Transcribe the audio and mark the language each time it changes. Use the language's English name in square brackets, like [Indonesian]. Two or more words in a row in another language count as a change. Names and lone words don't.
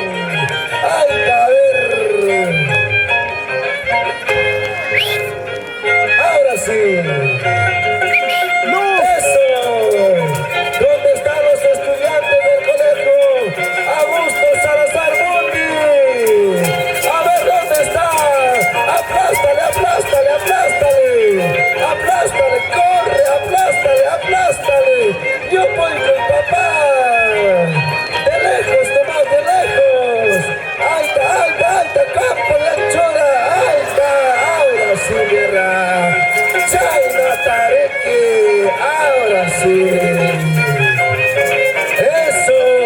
[Spanish] Ahí está, a ver. Ahora sí. ¡Eso! ¿Dónde están los estudiantes del colegio Augusto Salazar Mundi? A ver, ¿dónde está? ¡Aplástale, aplástale, aplástale! ¡Aplástale, corre, aplástale, aplástale! ¡Yo voy con papá! ¡De lejos, nomás, de lejos! ¡Ahí está, campo de anchura! ¡Ahí está! ¡Ahora sí, mira! [Quechua] ¡Chayna Tareki! [Spanish] ¡Ahora sí! ¡Eso!